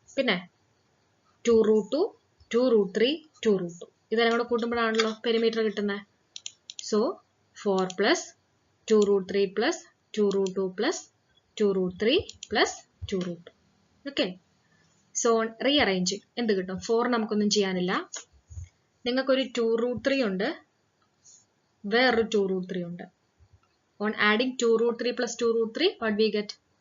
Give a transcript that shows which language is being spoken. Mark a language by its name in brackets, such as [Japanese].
[Malayalam] പിന്നെ 2 root 2, 2 root 3, 2 root 2. ഇതെല്ലാം കൂടെ കൂട്ടുമ്പോഴാണല്ലോ പെരിമീറ്റർ കിട്ടുന്നത്. So 4 plus 2 root 3 plus 2 root 2 plus 2 root 3 plus 2 root 2. Okay. So rearranging എന്ത് കിട്ടും? 4 നമുക്കൊന്നും ചെയ്യാനില്ല. നിങ്ങൾക്കൊരു 2 root 3 ഉണ്ട്, വേറൊരു 2 root 3 ഉണ്ട്. [English] On adding 2 root 3 plus 2 root 3, what we get?